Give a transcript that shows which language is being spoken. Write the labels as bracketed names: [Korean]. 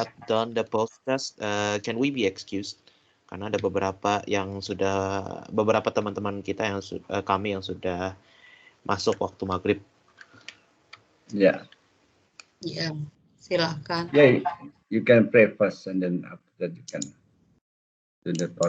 [English] have done the post test, can we be excused? [Indonesian] Karena ada beberapa teman-teman kita yang kami yang sudah masuk waktu maghrib. Ya. Ya, silakan. [English] Yeah, you can pray first and then after that you can do the